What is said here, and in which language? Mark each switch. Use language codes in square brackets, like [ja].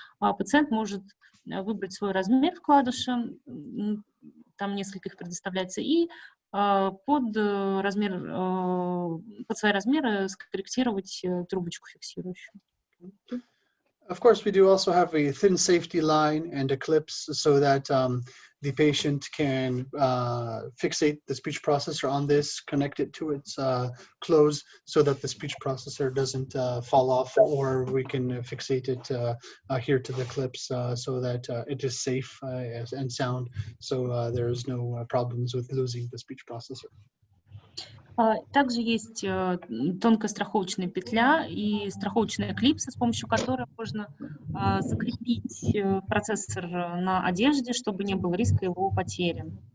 [ru] Пациент может выбрать свой размер вкладыша, там несколько их предоставляется, и под свои размеры скорректировать трубочку фиксирующую. [en] Of course, we do also have a thin safety line and a clips so that the patient can fixate the speech processor on this, connect it to its close so that the speech processor doesn't fall off, or we can fixate it here to the clips so that it is safe and sound, so there's no problems with losing the speech processor. [ru] Также есть тонкая страховочная петля и страховочная клипса, с помощью которой можно закрепить процессор на одежде, чтобы не было риска его потери.